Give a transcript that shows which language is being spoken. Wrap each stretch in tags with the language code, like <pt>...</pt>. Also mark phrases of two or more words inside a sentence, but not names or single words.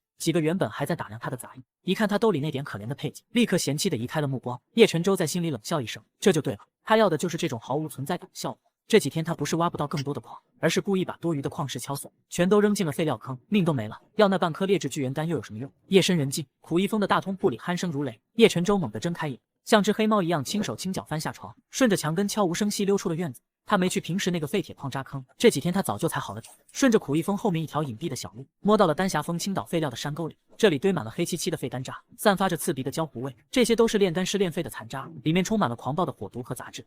<zh>幾個原本還在打量他的雜役，一看他兜裡那點可憐的配給，立刻嫌棄地移開了目光。葉晨舟在心裡冷笑一聲，這就對了，他要的就是這種毫無存在感的效果。這幾天他不是挖不到更多的礦，而是故意把多餘的礦石敲碎，全都扔進了廢料坑，命都沒了。要那半顆劣質巨元丹又有什麼用？夜深人靜，苦役峰的大通鋪裡鼾聲如雷。葉晨舟猛地睜開眼，像只黑貓一樣輕手輕腳翻下床，順着牆根悄無聲息溜出了院子。他沒去平時那個廢鐵礦渣坑，這幾天他早就踩好了點，順着苦役峰後面一條隱蔽的小路，摸到了丹霞峰傾倒廢料的山溝裡。這裡堆滿了黑漆漆的廢丹渣，散發着刺鼻的焦糊味。這些都是煉丹師煉廢的殘渣，裡面充滿了狂暴的火毒和雜質。</zh>